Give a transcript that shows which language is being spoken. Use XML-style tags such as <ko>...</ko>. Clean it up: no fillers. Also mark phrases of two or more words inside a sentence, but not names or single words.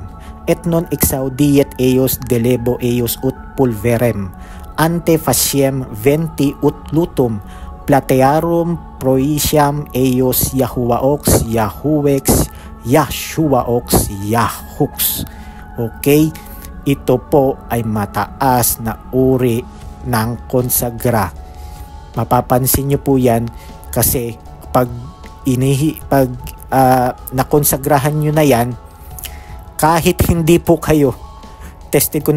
<la>Et non exaudiet eios delebo eios ut pulverem, ante faciem venti ut lutum, platearum proisiam eios Yahuaox, Yahuex, Yashuaox, Yahux.</la> <tl>Okay, ito po ay mataas na uri ng konsagra. Mapapansin nyo po yan kasi pag nakonsagrahan nyo na yan, kahit hindi po kayo, tested ko na</tl>